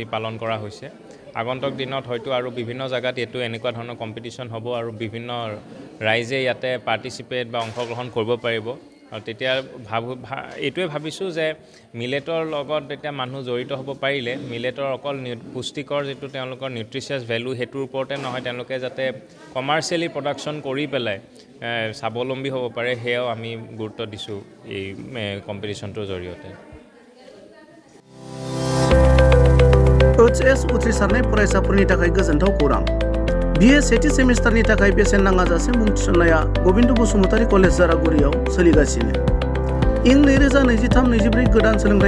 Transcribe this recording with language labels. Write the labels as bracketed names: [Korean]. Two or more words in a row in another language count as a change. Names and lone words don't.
[Assamese] পালন কৰা হৈছে আগন্তুক দিনত হয়তো আৰু বিভিন্ন জাগাত এইটো এনেকুৱা ধৰণৰ কম্পিটিশ্যন হ'ব আৰু বিভিন্ন ৰাইজে ইয়াতে পাৰ্টিচিপেট বা অংশগ্ৰহণ কৰিব পাৰিব আৰু তেতিয়া এইটোৱে ভাবিছোঁ যে মিলেটৰ লগত এতিয়া মানুহ জড়িত হ'ব পাৰিলে মিলেটৰ অকল পুষ্টিকৰ যিটো তেওঁলোকৰ [English] nutritious value [Assamese] সেইটোৰ ওপৰতে নহয় তেওঁলোকে যাতে [English] commercially production [Assamese] কৰি পেলাই স্বাৱলম্বী হ'ব পাৰে সেয়াও আমি গুৰুত্ব দিছোঁ এই কম্পিটিশ্যনটোৰ জৰিয়তে [Bodo] HS उथ्रिसारनाय फरायसाफोरनि थाखाय गोजोनथाव खौरां BA सेथि सेमिस्टारनि थाखाय बेसेन नाङाजासे मुं थिसननाया गबिन्द बसुमतारी कलेज जारागुरियाव सोलिगासिनो इं 2023-24 गोदान सोलोंथाइ